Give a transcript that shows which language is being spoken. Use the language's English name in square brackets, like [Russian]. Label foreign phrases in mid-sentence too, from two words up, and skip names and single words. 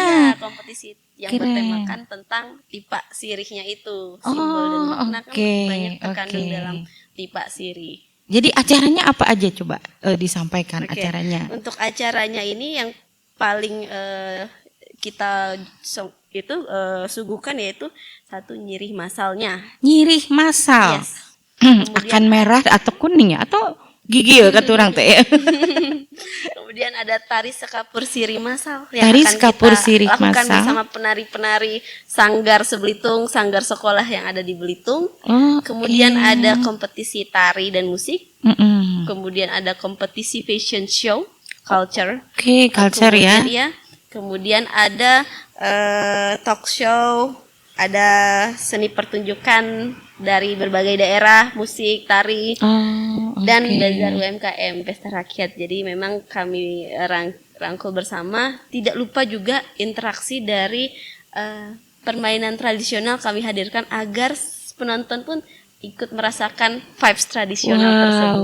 [Indonesian] Ya, kompetisi yang bertemakan tentang tipak sirihnya itu. Simbol dan makna kan banyak terkandung dalam tipak sirih. Jadi acaranya apa aja coba disampaikan acaranya? Untuk acaranya ini yang paling kita suguhkan yaitu satu nyirih masalnya. Nyirih masal. Yes. Akan merah atau kuning ya atau gigil kata orang teh ya. Kemudian ada tari sekapur sirih masal yang tari akan sekapur kita sirih lakukan masal bersama penari-penari Sanggar Sebelitung, Sanggar sekolah yang ada di Belitung. Kemudian ada kompetisi tari dan musik. Kemudian ada kompetisi [English] fashion show, [Indonesian] culture. Culture ya. Kemudian ada talk show, ada seni pertunjukan dari berbagai daerah, musik, tari, dan bazar UMKM, pesta rakyat. Jadi memang kami rangkul bersama. Tidak lupa juga interaksi dari permainan tradisional kami hadirkan agar penonton pun ikut merasakan vibes tradisional tersebut.